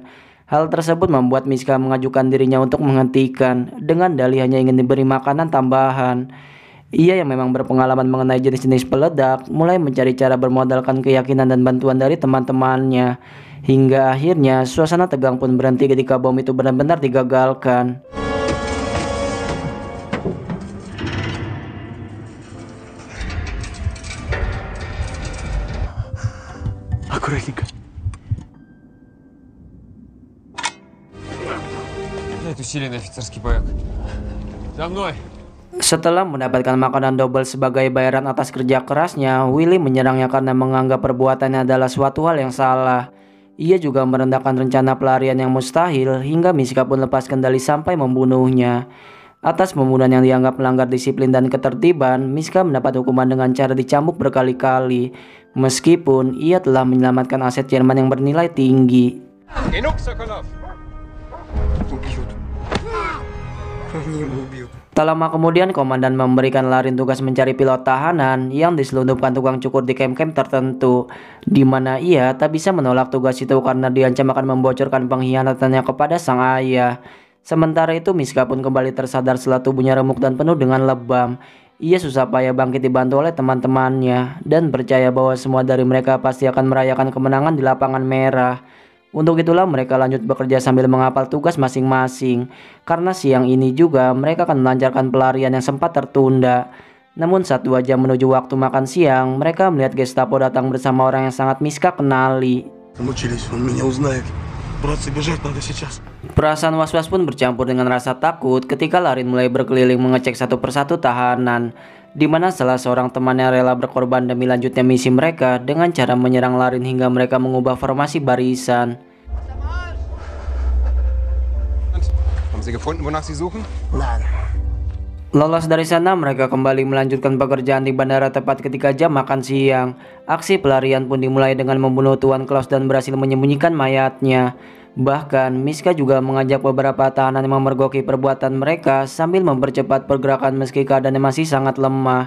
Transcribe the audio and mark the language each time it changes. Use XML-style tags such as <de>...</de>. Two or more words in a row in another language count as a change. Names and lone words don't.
<id>Hal tersebut membuat Miska mengajukan dirinya untuk menghentikan dengan dalih hanya ingin diberi makanan tambahan. Ia yang memang berpengalaman mengenai jenis-jenis peledak mulai mencari cara bermodalkan keyakinan dan bantuan dari teman-temannya. Hingga akhirnya suasana tegang pun berhenti ketika bom itu benar-benar digagalkan.</id> <ru>Аккуратненько. Это усиленный офицерский боек. За мной.</ru> <id>Setelah mendapatkan makanan double sebagai bayaran atas kerja kerasnya, Willy menyerangnya karena menganggap perbuatannya adalah suatu hal yang salah. Ia juga merendahkan rencana pelarian yang mustahil hingga Miska pun lepas kendali sampai membunuhnya. Atas pembunuhan yang dianggap melanggar disiplin dan ketertiban, Miska mendapat hukuman dengan cara dicambuk berkali-kali, meskipun ia telah menyelamatkan aset Jerman yang bernilai tinggi.</id> <de>Genug, Sokolov.</de> <ru>Убьют. Они его убьют.</ru> <id>Tak lama kemudian, komandan memberikan Larin tugas mencari pilot tahanan yang diselundupkan tukang cukur di kem-kem tertentu, di mana ia tak bisa menolak tugas itu karena diancam akan membocorkan pengkhianatannya kepada sang ayah. Sementara itu Miska pun kembali tersadar setelah tubuhnya remuk dan penuh dengan lebam. Ia susah payah bangkit dibantu oleh teman-temannya dan percaya bahwa semua dari mereka pasti akan merayakan kemenangan di lapangan merah. Untuk itulah mereka lanjut bekerja sambil menghafal tugas masing-masing. Karena siang ini juga mereka akan melancarkan pelarian yang sempat tertunda. Namun 1-2 jam menuju waktu makan siang, mereka melihat Gestapo datang bersama orang yang sangat Miska kenali.</id> <ru>Замучились, он меня узнает. Братцы, бежать надо сейчас.</ru> <id>Perasaan was-was pun bercampur dengan rasa takut ketika Larin mulai berkeliling mengecek satu persatu tahanan, di mana salah seorang temannya rela berkorban demi lanjutnya misi mereka dengan cara menyerang Larin hingga mereka mengubah formasi barisan.</id> <de>Haben Sie gefunden, wonach Sie suchen? Nein.</de> <id>Lolos dari sana, mereka kembali melanjutkan pekerjaan di bandara tepat ketika jam makan siang. Aksi pelarian pun dimulai dengan membunuh Tuan Klaus dan berhasil menyembunyikan mayatnya. Bahkan, Miska juga mengajak beberapa tahanan yang memergoki perbuatan mereka sambil mempercepat pergerakan meski keadaannya masih sangat lemah.</id>